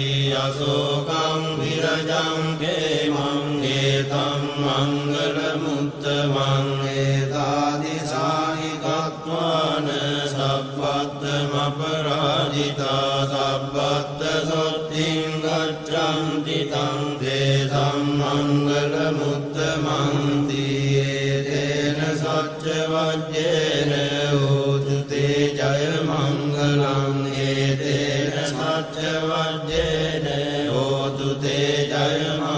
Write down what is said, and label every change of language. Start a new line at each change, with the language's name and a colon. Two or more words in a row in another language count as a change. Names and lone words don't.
Pali: අසෝකං විරජං කේමං ඒතං මංගල මුත්තමං ඒතාදිසාහි කତ୍වාන සබ්බත්තම අපරාජිතා සබ්බත්ත සොත්තිං ගච්ඡන්ති තං දේසං මංගල මුත්තමං තීතේන සච්ච වජ්ජේන හෝතු තේ ජය මංගලං ඒතේන සච්ච වජ්ජේන හෝතු තේ ජය